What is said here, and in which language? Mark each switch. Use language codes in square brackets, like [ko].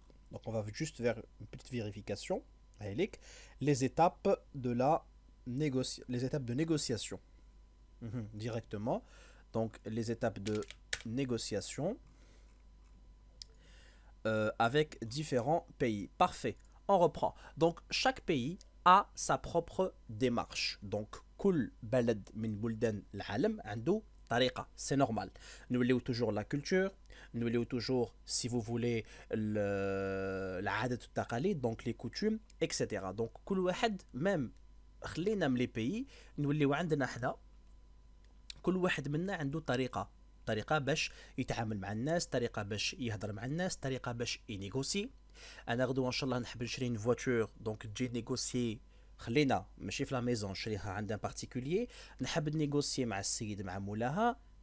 [fr] Donc, on va juste vers une petite vérification. Les étapes de les étapes de négociation. Directement. Donc, les étapes de négociation avec différents pays. Parfait. On reprend. Donc, chaque pays a sa propre démarche. [ar] Donc, كل بلد من بلدان العالم عنده طريقة. [fr] C'est normal. Nous voulons toujours la culture. Nous voulons toujours, si vous voulez, [ar] العادات والتقاليد, [fr] donc les coutumes, etc. [ar] Donc, كل واحد, même خلينا من les pays, نوليو عندنا حدا كل واحد منا عنده طريقة باش يتعامل مع الناس، طريقة باش يهضر مع الناس، طريقة باش ينيغوسي. انا غدوه ان شاء الله نحب نشري فواتور دونك تجي نيغوسي، خلينا ماشي في [fr] لا ميزون [ar] نشريها عند [fr] ان بارتيكولير، [ar] نحب نيغوسي مع السيد مع مولاها.